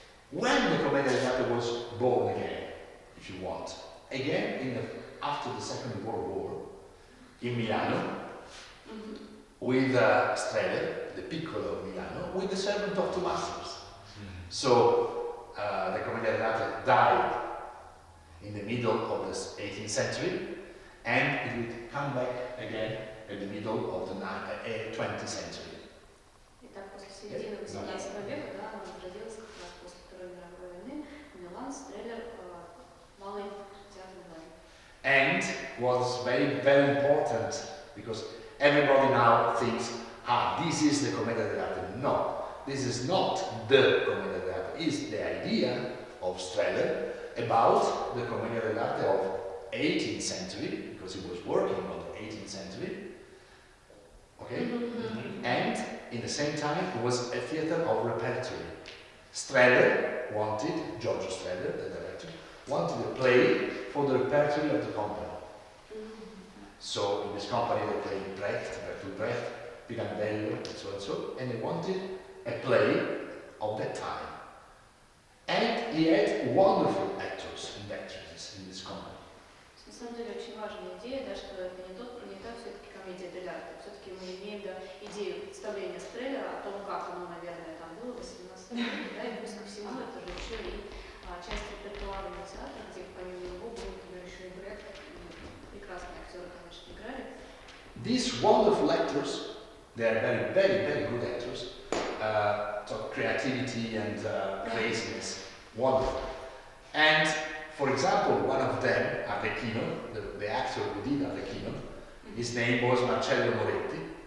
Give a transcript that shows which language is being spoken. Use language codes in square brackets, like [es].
[en] When the Commedia dell'arte was born again, if you want, again after the Second World War, in Milano, with Strehler, the Piccolo of Milano, with the servant of two masters. So the Commedia dell'arte died in the middle of the 18th century, and it would come back again in the middle of the 20th century. [ru] Итак, после середины 18 века, да, она возродилась как раз после Второй мировой войны. Милан, Стреллер, малый театр Милана. [en] And was very, very important because everybody now thinks, this is the Commedia dell'arte. No, this is not the Commedia dell'arte. It's the idea of Strehler about the Commedia dell'arte of 18th century, because he was working on the 18th century. Okay? And in the same time, it was a theater of repertory. Strehler wanted, Giorgio Strehler, the director, wanted a play for the repertory of the company. So in this company they played Brecht, Pirandello, and so, and they wanted a play of that time. And he had wonderful actors and actresses in this company. [ru] На самом деле очень важная идея, да, что это не та все-таки комедия Дель Арте. Все-таки мы имеем идею представления Стреллера о том, как оно, наверное, там было в 18 веке, да, и плюс ко всему это же еще и часть репертуарного театра, где помимо него был еще и Брехт, прекрасные актеры, конечно, играли. [en] These wonderful actors, they are very, very, very good actors. So creativity and craziness, wonderful. And for example, one of them, Arlecchino, the actor who did Arlecchino, his name was Marcello Moretti.